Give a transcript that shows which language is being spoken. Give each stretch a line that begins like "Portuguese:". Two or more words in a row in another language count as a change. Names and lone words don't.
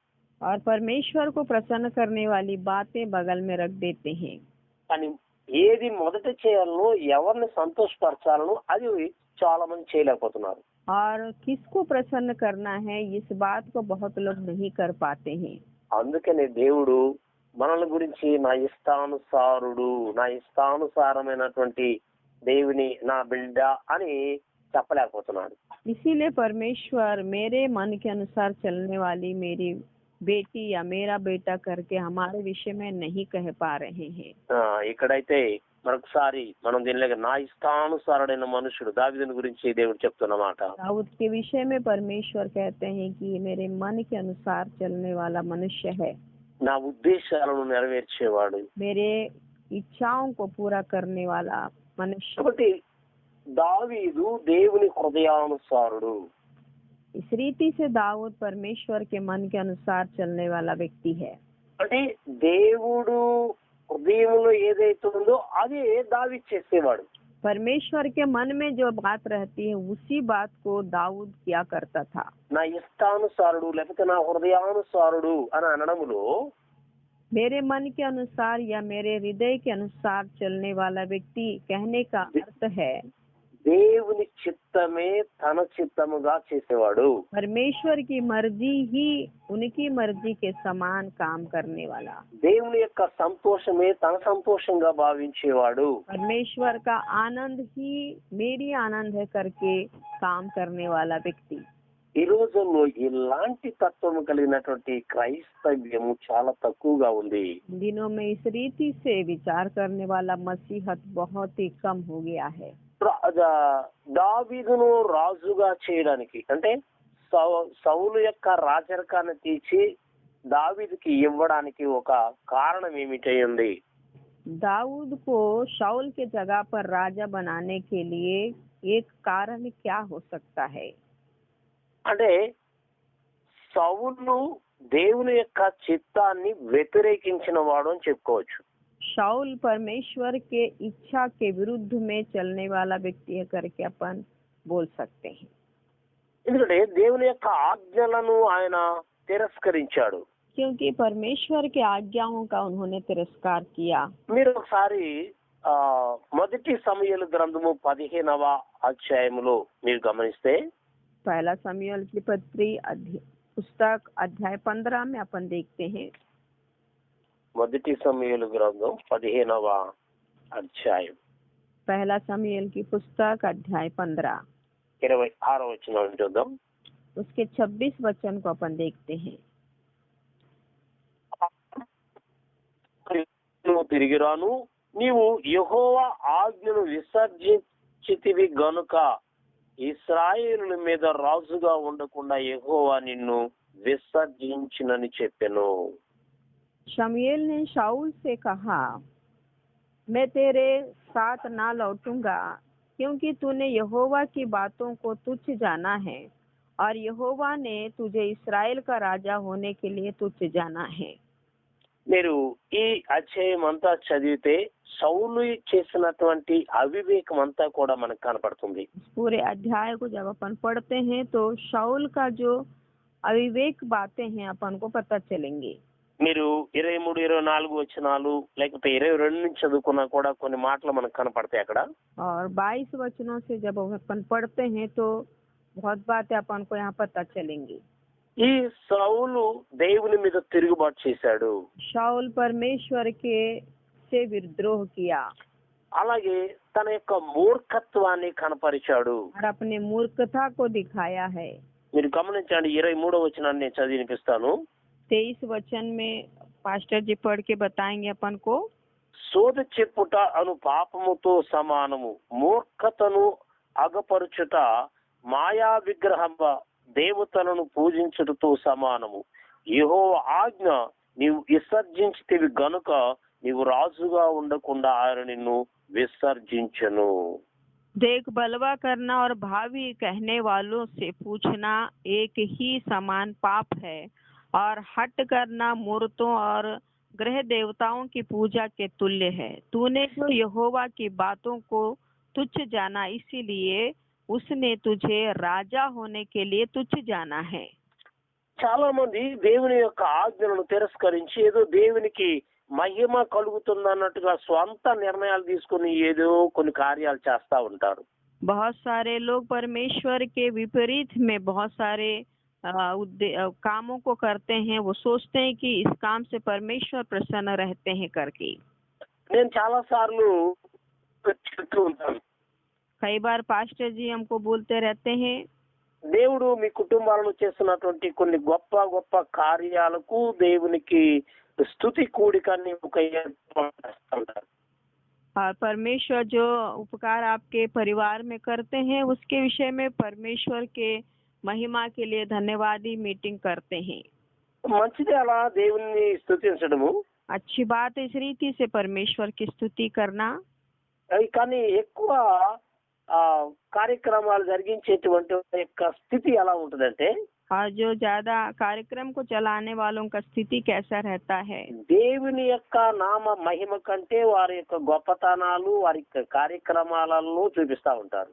Hindi: और परमेश्वर को प्रसन्न करने वाली बातें बगल में रख देते हैं.
Telugu: కానీ ఏది మొదట చేయాలనో ఎవరిని సంతోషపరచాలనో అది చాలా మంది చేయలేకపోతున్నారు.
Hindi: और किसको प्रसन्न करना है इस बात को बहुत लोग नहीं कर पाते हैं.
Telugu: అందుకనే దేవుడు మనల గురించి నా ఇష్టానుసారమైనటువంటి దేవుని నా బిడ్డ అని చెప్పలేకపోతున్నాడు.
Hindi: इसीलिए परमेश्वर मेरे मन के अनुसार चलने वाली मेरी बेटी या मेरा बेटा करके हमारे विषय में नहीं कह पा रहे हैं.
Telugu: ఇక్కడైతే మరొకసారి మనం దీనిలో నా ఇష్టానుసారుడైన మనుషుడు దావీదుని గురించి దేవుడు చెప్తున్నమాట.
Hindi: दाऊद के विषय में परमेश्वर कहते हैं कि मेरे मन के अनुसार चलने वाला मनुष्य है.
Telugu: నా ఉద్దేశాలను నెరవేర్చేవాడు.
Hindi: मेरे इच्छाओं को पूरा करने वाला मनुष्य.
Telugu: కాబట్టి దావీదు దేవుని హృదయానుసారుడు.
Hindi: इस रीति से दाऊद परमेश्वर के मन के अनुसार चलने वाला व्यक्ति है.
Telugu: అంటే దేవుడు హృదయంలో ఏదైతే ఉందో అదే దావీదు చేసేవాడు.
Hindi: परमेश्वर के मन में जो बात रहती है उसी बात को दाऊद किया करता था.
Telugu: నా ఇష్టానుసారుడు లేకపోతే నా హృదయానుసారుడు అని అనడములో
Hindi: मेरे मन के अनुसार या मेरे हृदय के अनुसार चलने वाला व्यक्ति कहने का अर्थ है
Telugu: దేవుని చిత్తమే తన చిత్తముగా చేసేవాడు.
Hindi: परमेश्वर की मर्जी ही उनकी मर्जी के समान काम करने वाला.
Telugu: దేవుని యొక్క సంతోషమే తన సంతోషంగా భావించేవాడు.
Hindi: परमेश्वर का आनंद ही मेरी आनंद है करके काम करने वाला व्यक्ति.
Telugu: ఈ రోజుల్లో ఇలాంటి తత్వం కలిగినటువంటి క్రైస్తవ్యము చాలా తక్కువగా ఉంది.
Hindi: दिनों में इस रीति से विचार करने वाला मसीहत बहुत ही कम हो गया है.
Telugu: దావీదును రాజుగా చేయడానికి అంటే సౌలు యొక్క రాజరికాన్ని తీసి దావీదుకి ఇవ్వడానికి ఒక కారణం ఏమిటైంది?
Hindi: दाऊद को शाऊल के जगह पर राजा बनाने के लिए एक कारण क्या हो सकता है?
Telugu: అంటే సౌలు దేవుని యొక్క చిత్తాన్ని వ్యతిరేకించిన వాడు అని చెప్పుకోవచ్చు.
Hindi: शाऊल परमेश्वर के इच्छा के विरुद्ध में चलने वाला व्यक्ति है करके अपन बोल सकते हैं.
Telugu: ఎందుకంటే దేవుని యొక్క ఆజ్ఞలను ఆయన తిరస్కరించాడు.
Hindi: क्योंकि परमेश्वर के आज्ञाओं का उन्होंने तिरस्कार किया.
Telugu: మీరు ఒకసారి మొదటి సమూయేలు గ్రంథము 15వ అధ్యాయములో మీరు గమనిస్తే
Hindi: पहला समूएल की पुस्तक अध्याय 15 में अपन देखते हैं.
Telugu: మొదటి సమూయేలు గ్రంథం 15వ అధ్యాయం
Hindi: पहला समूएल की पुस्तक अध्याय 15
Telugu: 26వ వచనం చూద్దాం.
Hindi: उसके 26 वचन को अपन देखते हैं.
Telugu: తిరిగి రాను, నీవు యెహోవా ఆజ్ఞను విసర్జించితివి గనుక ఇశ్రాయేలుల మీద రాజుగా ఉండకుండా యెహోవా నిన్ను విసర్జించినని చెప్పెను.
Hindi: शमूएल ने शाऊल से कहा, मैं तेरे साथ ना लौटूंगा, क्योंकि तूने यहोवा की बातों को तुच्छ जाना है और यहोवा ने तुझे इस्राएल का राजा होने के लिए तुच्छ जाना है.
Telugu: మీరు ఈ అధ్యాయం అంతా చదివితే సౌలు చేసినటువంటి అవివేకం అంతా కూడా మనకు కనపడుతుంది.
Hindi: पूरे अध्याय को जब अपन पढ़ते हैं तो शाऊल का जो अविवेक बातें हैं अपन को पता चलेंगे.
Telugu: మీరు 23, 24 వచనాలు లేకపోతే 22 నుంచి చదువుకున్నా కూడా కొన్ని మాటలు మనకు కనపడతాయి అక్కడ.
Hindi: और 22 वचनों से जब अपन पढ़ते हैं तो बहुत बातें अपन को यहाँ पता चलेंगी.
Telugu: ఈ సౌలు దేవుని మీద తిరుగుబాటు చేశాడు.
Hindi: शाऊल परमेश्वर के से विद्रोह किया.
Telugu: అలాగే తన యొక్క మూర్ఖత్వాన్ని కనపరిచాడు.
Hindi: और अपने मूर्खता को दिखाया है.
Telugu: మీరు గమనించండి, 23వ వచనాన్ని నేను చదివి వినిపిస్తాను.
Hindi: 23 वचन में पास्टर जी पढ़ के बताएंगे अपन को.
Telugu: సోద చెప్పుట అను పాపముతో సమానము, మూర్ఖతను అగపరుచుట మాయా విగ్రహం దేవతలను పూజించుటతో సమానము. యెహోవా ఆజ్ఞ నీవు విసర్జించితివి గనుక నీవు రాజుగా ఉండకుండా ఆయన నిన్ను విసర్జించెను.
Hindi: देख, बलवा करना और भावी कहने वालों से पूछना एक ही समान पाप है, और हट करना मूर्तों और ग्रह देवताओं की पूजा के तुल्य है. तूने जो यहोवा की बातों को तुच्छ जाना, इसीलिए उसने तुझे राजा होने के लिए तुच्छ जाना है.
Telugu: చాలా మంది దేవుని యొక్క ఆజ్ఞలను తిరస్కరించి ఏదో దేవునికి మహిమ కలుగుతుందన్నట్టుగా స్వంత నిర్ణయాలు తీసుకుని ఏదో కొన్ని కార్యాలు చేస్తా ఉంటారు.
Hindi: बहुत सारे लोग परमेश्वर के विपरीत में बहुत सारे कामों को करते हैं. वो सोचते हैं कि इस काम से परमेश्वर प्रसन्न रहते हैं करके.
Telugu: నేను చాలా సార్లు చెప్తూ ఉంటాను,
Hindi: कई बार पास्टर जी हमको बोलते रहते हैं,
Telugu: దేవుడు మీ కుటుంబాలను చేస్తున్నటువంటి కొన్ని గొప్ప గొప్ప కార్యాలకు దేవునికి స్తుతి కూడికని ఒక ఏర్పాటు చేస్తుంటారు.
Hindi: और परमेश्वर जो उपकार आपके परिवार में करते हैं उसके विषय में परमेश्वर के महिमा के लिए धन्यवादी मीटिंग करते हैं.
Telugu: మంచిది అలా దేవుని స్తుతించడము.
Hindi: अच्छी बात है इस रीति से परमेश्वर की स्तुति करना.
Telugu: కానీ ఎక్కువ కార్యక్రమాలు జరిగించేటువంటి యొక్క స్థితి ఎలా ఉంటుందంటే,
Hindi: और जो ज्यादा कार्यक्रम को चलाने वालों का स्थिति कैसा रहता है,
Telugu: దేవుని యొక్క నామ మహిమ కంటే వారి యొక్క గొప్పతనాలు వారి యొక్క కార్యక్రమాలలో చూపిస్తా ఉంటారు.